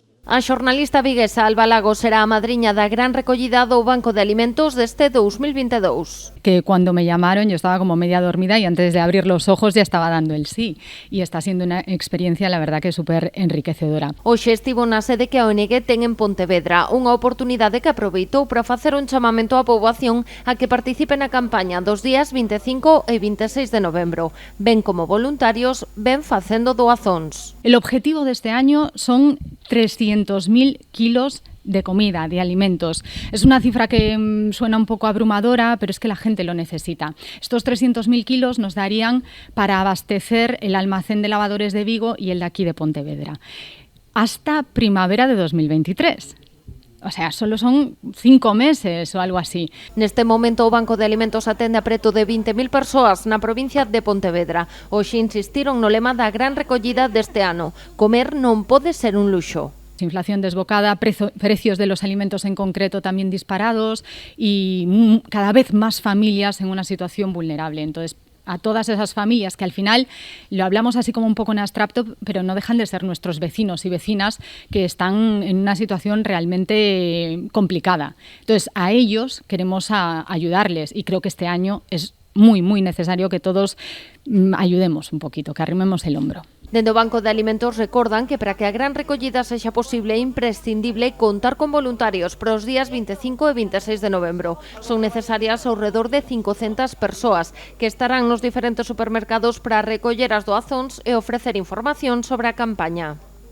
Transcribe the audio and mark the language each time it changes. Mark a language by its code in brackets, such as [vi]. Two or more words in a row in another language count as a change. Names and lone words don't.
[gl] A xornalista viguesa Alba Lago será a madriña da gran recollida do Banco de Alimentos deste 2022. [es] Que cuando me llamaron yo estaba como media dormida y antes de abrir los ojos ya estaba dando el sí. Y está siendo una experiencia, la verdad, que súper enriquecedora. [gl] Hoxe estivo na sede que a ONG ten en Pontevedra, unha oportunidade que aproveitou para facer un chamamento á poboación a que participe na campaña dos días 25 e 26 de novembro. Ben como voluntarios, ben facendo doazóns. [es] El objetivo de este año son 300.000 kilos de comida, de alimentos. Es una cifra que suena un poco abrumadora, pero es que la gente lo necesita. Estos 300.000 kilos nos darían para abastecer el almacén de lavadores de Vigo y el de aquí de Pontevedra. Hasta primavera de 2023. O sea, solo son 5 meses o algo así. [gl] Neste momento o Banco de Alimentos atende a preto de 20.000 persoas na provincia de Pontevedra. Hoxe insistiron no lema da gran recollida deste ano. Comer non pode ser un luxo. [es] Inflación desbocada, precios de los alimentos en concreto también disparados y cada vez más familias en una situación vulnerable. Entonces, a todas esas familias que al final lo hablamos así como un poco en abstracto, pero no dejan de ser nuestros vecinos y vecinas que están en una situación realmente complicada. Entonces, a ellos queremos ayudarles y creo que este año es muy, muy necesario que todos ayudemos un poquito, que arrimemos el hombro. [gl] Dende o Banco de Alimentos recordan que para que a gran recollida sexa posible é imprescindible contar con voluntarios para os días 25 e 26 de novembro. Son necesarias ao redor de 500 persoas que estarán nos diferentes supermercados para recoller as doazóns e ofrecer información sobre a campaña.